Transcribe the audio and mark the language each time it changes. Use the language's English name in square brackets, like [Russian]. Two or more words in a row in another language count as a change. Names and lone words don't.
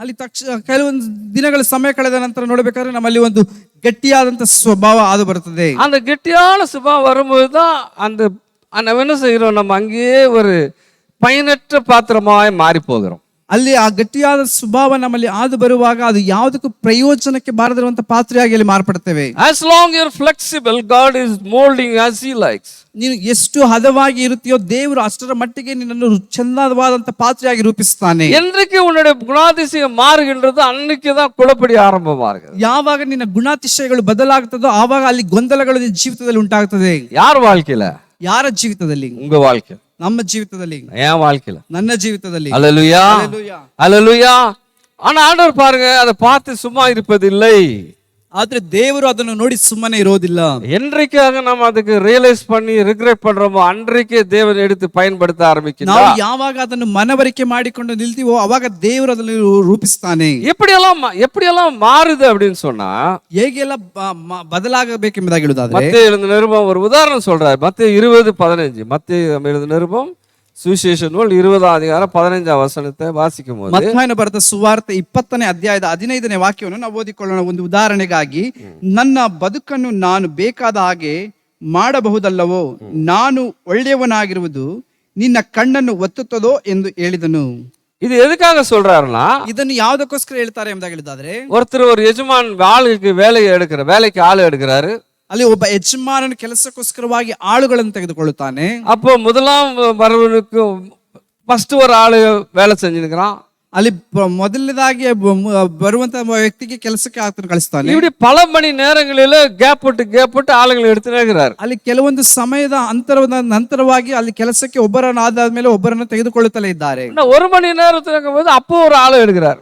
[Kannada] ಅಲ್ಲಿ ಕೆಲವೊಂದು ದಿನಗಳ ಸಮಯ ಕಳೆದ ನಂತರ ನೋಡಬೇಕಾದ್ರೆ ನಮ್ಮಲ್ಲಿ ಒಂದು ಗಟ್ಟಿಯಾದಂತ ಸ್ವಭಾವ ಆದು ಬರುತ್ತದೆ. [Tamil] அந்த கெட்டியான சுபாவம் வரும்போதுதான் நம்ம என்ன செய்யறோம், நம்ம அங்கேயே ஒரு பயனற்ற பாத்திரமாய் மாறி போகிறோம். [Kannada] ಅಲ್ಲಿ ಆ ಗಟ್ಟಿಯಾದ ಸ್ವಭಾವ ನಮ್ಮಲ್ಲಿ ಆದು ಬರುವಾಗ ಅದು ಯಾವುದಕ್ಕೂ ಪ್ರಯೋಜನಕ್ಕೆ ಬಾರದಿರುವಂತ ಪಾತ್ರೆಯಾಗಿ ಅಲ್ಲಿ ಮಾರ್ಪಡ್ತೇವೆ. [English] As long you're flexible, God is molding as He likes. [Kannada] ನೀನು ಎಷ್ಟು ಹದವಾಗಿ ಇರುತ್ತೀಯೋ ದೇವರು ಅಷ್ಟರ ಮಟ್ಟಿಗೆ ನಿನ್ನನ್ನು ಚಂದವಾದಂತ ಪಾತ್ರೆಯಾಗಿ ರೂಪಿಸ್ತಾನೆ. [Tamil] என்றைக்கு உன்னுடைய குணாதிசயம் மாறுகின்றது, அன்னைக்கு தான் குழப்படி ஆரம்பமாகிறது. [Kannada] ಯಾವಾಗ ನಿನ್ನ ಗುಣಾತಿಶಯಗಳು ಬದಲಾಗುತ್ತದೋ ಆವಾಗ ಅಲ್ಲಿ ಗೊಂದಲಗಳು ನಿನ್ನ ಜೀವಿತದಲ್ಲಿ ಉಂಟಾಗುತ್ತದೆ. [Tamil] யார் வாழ்க்கையில? [Kannada] ಯಾರ ಜೀವಿತದಲ್ಲಿ? [Tamil] உங்க வாழ்க்கை. [Kannada] ನಮ್ಮ ಜೀವಿತದಲ್ಲಿ. [Tamil] என் வாழ்க்கையில. [Kannada] ನನ್ನ ಜೀವಿತದಲ್ಲಿ. [Tamil] அல்லேலூயா, அல்லேலூயா. ஆனா ஆண்டவர் பாருங்க, அதை பார்த்து சும்மா இருப்பதில்லை. [Kannada] ಆದ್ರೆ ದೇವರು ಅದನ್ನು ನೋಡಿ ಸುಮ್ಮನೆ ಇರೋದಿಲ್ಲ. [Tamil] என்றைக்காக நாம் அதுக்கு ரியலைஸ் பண்ணி ரிக்ரெட் பண்றோமோ அன்றைக்கே தேவன் எடுத்து பயன்படுத்த [Kannada] ನಾವು [Tamil] ஆரம்பிக்கிறார். [Kannada] ಯಾವಾಗ ಅದನ್ನು ಮನವರಿಕೆ ಮಾಡಿಕೊಂಡು ನಿಲ್ತೀವೋ ಅವಾಗ ದೇವರು ಅದನ್ನು ರೂಪಿಸ್ತಾನೆ. [Tamil] எப்படியெல்லாம் மாறுது அப்படின்னு சொன்னா, [Kannada] ಹೇಗೆಲ್ಲ ಬದಲಾಗಬೇಕೆಂಬುದಾಗಿ ಹೇಳುವುದಾದ್ರೆ [Tamil] மத்தேயு எழுதின நிருபம் ஒரு உதாரணம் சொல்றாரு. மத்தேயு 20:15. மத்தேயு எழுதின நிருபம் சுவிசேஷ நூல் 20ஆம் அதிகாரம் 15ஆம் வசனத்தை வாசிக்கும் போது, [Kannada] ಮತ್ತಾಯನ ಬರೆದ ಸುವಾರ್ತೆ 20ನೇ ಅಧ್ಯಾಯದ 15ನೇ ವಾಕ್ಯವನ್ನು ನಾವು ಓದಿಕೊಳ್ಳೋಣ. ಒಂದು ಉದಾಹರಣೆಗಾಗಿ, ನನ್ನ ಬದುಕನ್ನು ನಾನು ಬೇಕಾದ ಹಾಗೆ ಮಾಡಬಹುದಲ್ಲವೋ, ನಾನು ಒಳ್ಳೆಯವನಾಗಿರುವುದು ನಿನ್ನ ಕಣ್ಣನ್ನು ಒತ್ತುತ್ತದೋ ಎಂದು ಹೇಳಿದನು. [Tamil] இது எதுக்காக சொல்றாருன்னா, [Kannada] ಇದನ್ನು ಯಾವುದಕ್ಕೋಸ್ಕರ ಹೇಳ್ತಾರೆ ಎಂಬುದಾಗಿ ಹೇಳಿದಾದ್ರೆ, [Tamil] ஒருத்தர் ஒரு எஜமான் வேலைக்கு ஆளு எடுக்கிறாரு. [Kannada] ಅಲ್ಲಿ ಒಬ್ಬ ಯಜಮಾನನು ಕೆಲಸಕ್ಕೋಸ್ಕರವಾಗಿ ಆಳುಗಳನ್ನು ತೆಗೆದುಕೊಳ್ಳುತ್ತಾನೆ. [Tamil] அப்போ முதலாம் வரவனுக்கு ஃபர்ஸ்ட் ஒரு ஆளு வேலை செஞ்சுக்கிறான். [Kannada] ಅಲ್ಲಿ ಮೊದಲನೇದಾಗಿ ಬರುವಂತ ವ್ಯಕ್ತಿಗೆ ಕೆಲಸಕ್ಕೆ ಆತನು ಕಳಿಸ್ತಾನೆ. [Tamil] இப்படி பல மணி நேரங்களில கேப் விட்டு ஆளுங்களை எடுத்துட்டே இருக்கிறார். [Kannada] ಅಲ್ಲಿ ಕೆಲವೊಂದು ಸಮಯದ ಅಂತರದ ನಂತರವಾಗಿ ಅಲ್ಲಿ ಕೆಲಸಕ್ಕೆ ಒಬ್ಬರನ್ನು ಆದಾದ್ಮೇಲೆ ಒಬ್ಬರನ್ನು ತೆಗೆದುಕೊಳ್ಳುತ್ತಲೇ ಇದ್ದಾರೆ. [Tamil] ஒரு மணி நேரத்துக்கு போது அப்போ ஒரு ஆளு எடுக்கிறார்.